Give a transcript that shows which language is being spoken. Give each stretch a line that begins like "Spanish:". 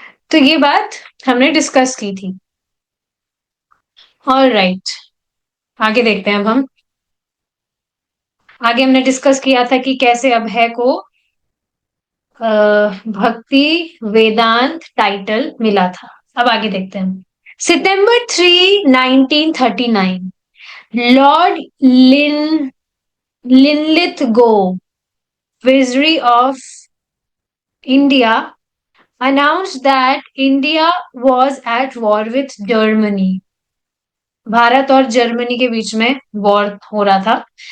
Hindi: तो ये बात हमने डिस्कस की थी। ऑल राइट, आगे देखते हैं अब हम। आगे हमने डिस्कस किया था कि कैसे अभय को भक्ति वेदांत टाइटल मिला था। अब आगे देखते हैं।
English: सितंबर 3, 1939, Lord Linlithgow, Vizier of India, announced that India was at war with Germany.
Hindi: Bharat और जर्मनी के बीच में वॉर हो रहा था।